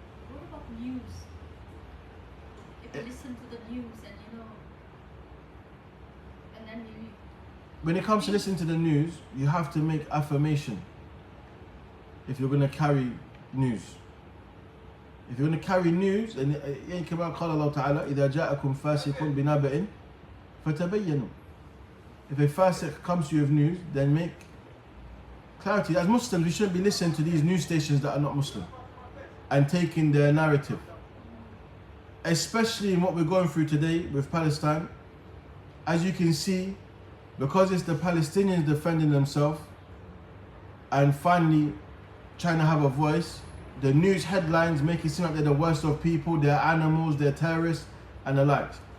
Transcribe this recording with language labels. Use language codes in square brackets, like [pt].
[en] What about news? If you listen to the news and then you... When it comes to listening to the news, you have to make affirmation if you're going to carry news. If you're going to carry news, and [ar] كما قال الله تعالى إذا جاءكم فاسق بنبأ فتبينوا. [en] If a fasiq comes to you with news, then make clarity. As Muslims, we shouldn't be listening to these news stations that are not Muslim and taking their narrative. Especially in what we're going through today with Palestine. As you can see, because it's the Palestinians defending themselves and finally trying to have a voice, the news headlines make it seem like they're the worst of people, they're animals, they're terrorists, and the likes.